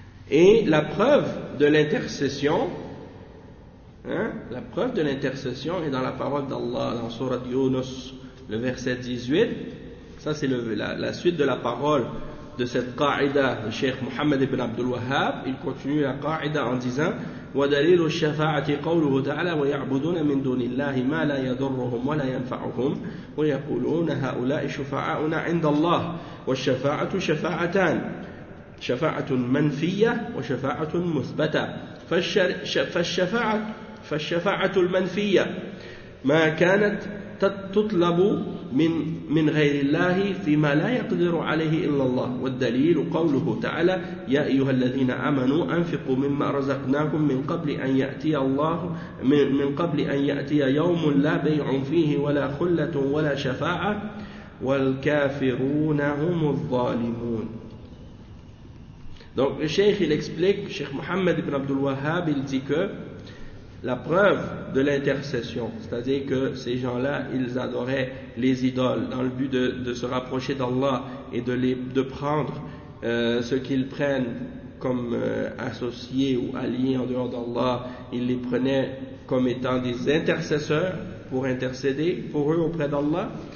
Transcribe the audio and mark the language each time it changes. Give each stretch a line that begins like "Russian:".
French: Et la preuve de l'intercession, la preuve de l'intercession est dans la parole d'Allah dans Surat Yunus, le verset 18. Ça, c'est la suite de la parole de cette qa'ida de Cheikh Mohammed ibn Abdul Wahhab. Il continue la qa'ida en disant:
Arabic: ودليل الشفاعة قوله تعالى ويعبدون من دون الله ما لا يضرهم ولا ينفعهم ويقولون هؤلاء شفعاؤنا عند الله والشفاعة شفاعتان شفاعة منفية وشفاعة مثبتة. فالشفاعة المنفية ما كانت تطلب من غير الله فيما لا يقدر عليه إلا الله. والدليل قوله تعالى: يا أيها الذين آمنوا أنفقوا مما رزقناكم من قبل أن يأتي الله من قبل أن يأتي يوم لا بيع فيه ولا خلة ولا شفاعة والكافرون هم الظالمون.
French: Donc الشيخ il explique, Cheikh Mohammed ibn Abdul Wahhab, il dit que la preuve de l'intercession, c'est-à-dire que ces gens-là, ils adoraient les idoles dans le but de se rapprocher d'Allah et de prendre ce qu'ils prennent comme associés ou alliés en dehors d'Allah, ils les prenaient comme étant des intercesseurs pour intercéder pour eux auprès d'Allah.